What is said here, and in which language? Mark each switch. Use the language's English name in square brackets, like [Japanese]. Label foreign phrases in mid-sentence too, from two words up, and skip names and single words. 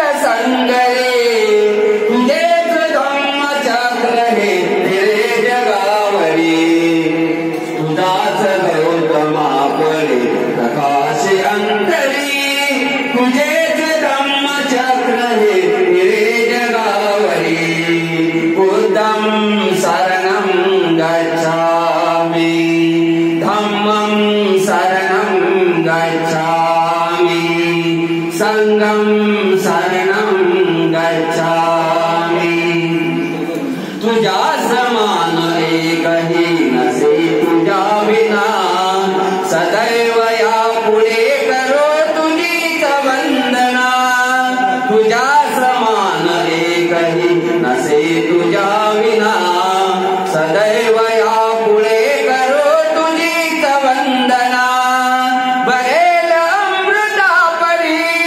[Marathi] संगरे तुझेच धम्मचक्र हे फिरे जगावरी तुझाच गौतमा पळे प्रकाशे अंतरी तुझेच धम्मचक्र हे फिरे जगावरी [Pali] बुद्धं शरणं गच्छामि धम्मं शरणं गच्छामि संघं शरणं गच्छामि [Marathi] तुझ्या समान एकही नसे तुझ्या विना सदैव या पुढे करो तुझीच वंदना तुझ्या समान एकही नसे तुझ्या विना सदैव या पुढे करो तुझीच वंदना बरेल अमृता परी